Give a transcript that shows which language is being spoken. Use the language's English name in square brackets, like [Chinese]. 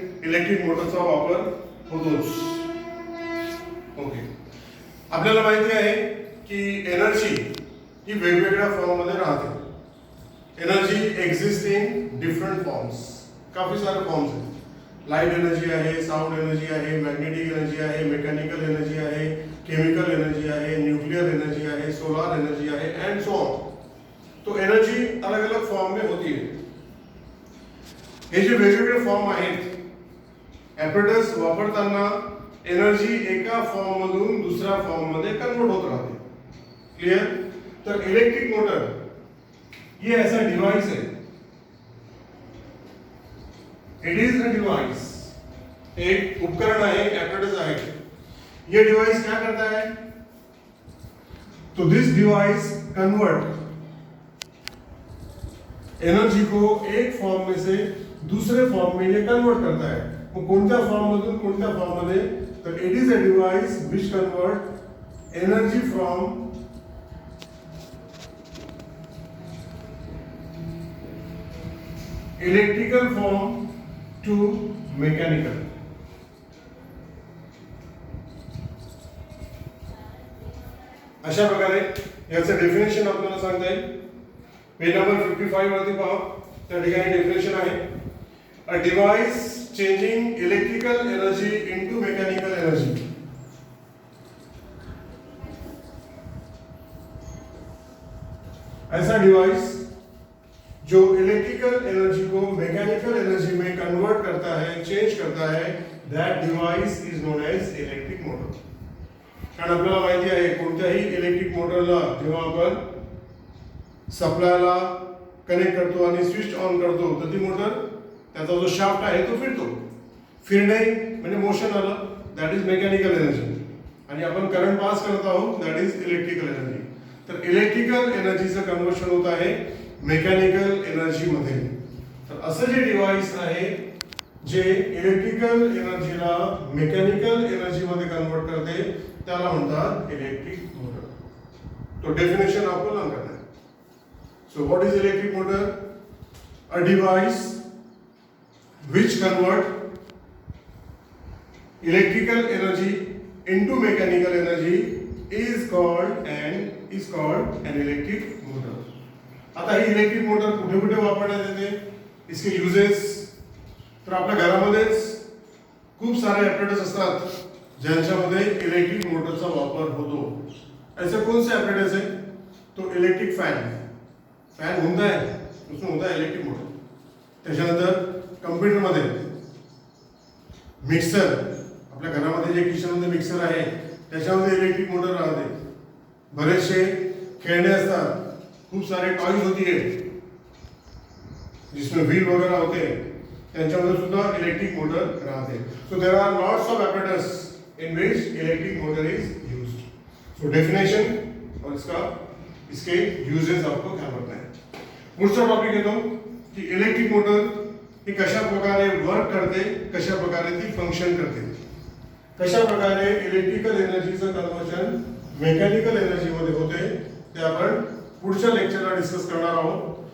[Marathi] Electric मोटरचा वापर होतोच. ओके, आपल्याला माहिती आहे की एनर्जी ही वेगवेगळ्या फॉर्म मध्ये राहते. [English] Energy exist in different forms. [Marathi] काफी सारे फॉर्म्स आहेत. लाइट एनर्जी आहे, साउंड एनर्जी आहे, मॅग्नेटिक एनर्जी आहे, मेकॅनिकल एनर्जी आहे, केमिकल एनर्जी आहे, न्यूक्लियर एनर्जी आहे, सोलार एनर्जी आहे एंड सो ऑन. [Hindi] तो एनर्जी अलग अलग फॉर्म में होती है. [Marathi] हे जे वेगवेगळे फॉर्म आहेत, ॲपरेटस वापरताना एनर्जी एका फॉर्म मधून दुसऱ्या फॉर्म मध्ये कन्वर्ट होत राहते. [Hindi] क्लियर? तर इलेक्ट्रिक मोटर ये ऐसा डिवाइस है, [English] it is a device, [Hindi] एक उपकरण है, [Marathi] ॲपरेटस आहे. [Hindi] ये डिवाइस क्या करता है? तो दिस डिवाइस कन्वर्ट एनर्जी को एक फॉर्म में से दूसरे फॉर्म में ये कन्वर्ट करता है. [Marathi] वो कोणत्या फॉर्म मधून कोणत्या फॉर्म मध्ये? [English] तर it is a device which convert energy from electrical form to mechanical. [Marathi] अशा प्रकारे याचं डेफिनेशन आपल्याला सांगता येईल. पेज नंबर 55 वरती पहा, त्या ठिकाणी डेफिनेशन आहे. [English] A device changing electrical energy into mechanical energy. [Hindi] ऐसा डिवाइस जो इलेक्ट्रिकल एनर्जी को मैकेनिकल एनर्जी में कन्वर्ट करता है, चेंज करता है, [English] That device is known as electric motor. [Marathi] कारण आपल्याला माहिती आहे कोणत्याही इलेक्ट्रिक मोटरला जेव्हा आपण सप्लायला कनेक्ट करतो आणि स्विच ऑन करतो तर ती मोटर, त्याचा जो शाफ्ट आहे तो फिरतो. फिरणे म्हणजे मोशन आलं, [English] That is mechanical energy. [Marathi] आणि आपण करंट पास करत आहोत, [English] That is electrical energy. [Marathi] तर इलेक्ट्रिकल एनर्जीचं कन्वर्शन होत आहे मेकॅनिकल एनर्जी मध्ये. तर असं जे डिवाइस आहे जे इलेक्ट्रिकल एनर्जीला मेकॅनिकल एनर्जी मध्ये कन्वर्ट करते त्याला म्हणतात इलेक्ट्रिक मोटर. [Hindi] तो डेफिनेशन आपको लर्न करना है. [English] So what is electric motor? A device which convert electrical energy into mechanical energy is called an electric motor. [Marathi] आता ही इलेक्ट्रिक मोटर कुठे कुठे वापरण्यात येते, [Hindi] इसके यूजेस. [Marathi] तर आपल्या घरामध्येच खूप सारे ॲपरेटस असतात ज्यांच्यामध्ये इलेक्ट्रिक मोटरचा वापर होतो. [Hindi] ऐसे कौन से ॲपरेटस है? तो इलेक्ट्रिक फॅन होता है, उसमें होता है इलेक्ट्रिक मोटर. [Marathi] त्याच्यानंतर कम्प्युटरमध्ये मिक्सर, आपल्या घरामध्ये जे किचनमध्ये मिक्सर आहे त्याच्यामध्ये इलेक्ट्रिक मोटर राहते. बरेचसे खेळणे असतात, खूप सारे टॉयज [Hindi] होती है जिसमें व्हील वगैरह होते हैं, [Marathi] त्यांच्यामध्ये सुद्धा इलेक्ट्रिक मोटर राहते. [English] So there are lots of apparatus in which electric motor is used. [Hindi] So definition और इसके यूजेस आपको ध्यान रखना है. [Marathi] पुढचा टॉपिक येतो की इलेक्ट्रिक मोटर ही कशा प्रकारे वर्क करते, कशा प्रकारे ती फंक्शन करते, कशा प्रकारे इलेक्ट्रिकल एनर्जीचं कन्वर्जन मेकॅनिकल एनर्जी मध्ये होते ते आपण पुढच्या लेक्चरला डिस्कस करणार आहोत.